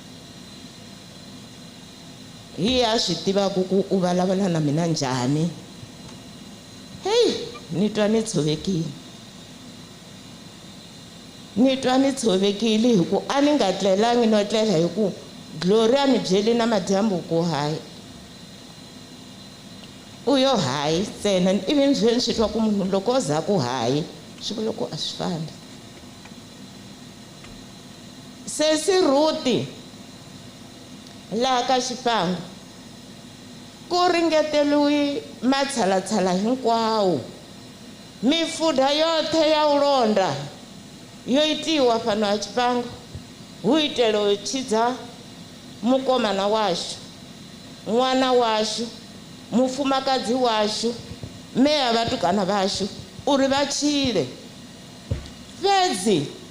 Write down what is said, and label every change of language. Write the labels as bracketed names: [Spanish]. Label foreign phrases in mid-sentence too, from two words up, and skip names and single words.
[Tsonga] hi a swi tivaka ku u vulavula na mina njhani heyi ni twa ni tshovekile hi ku a ni nga tlelangi no tlela hi ku Glory a ni byeli na madyambu ku hayi u yo hayi ntsena ivi ni byeli swi twa ku munhu loko o za ku hayi swi vula ku a swi fambi sesi Ruti laha ka Tshifhango ku ringeteliwi matshalatshala [Venda] hinkwawo mifudha yothe ya ulonda yo itiwa fano a Tshifhango hu itela u tshidza mukomana washu n'wana washu mufumakadzi washu meya vatukana vashu uri va tshile fhedzi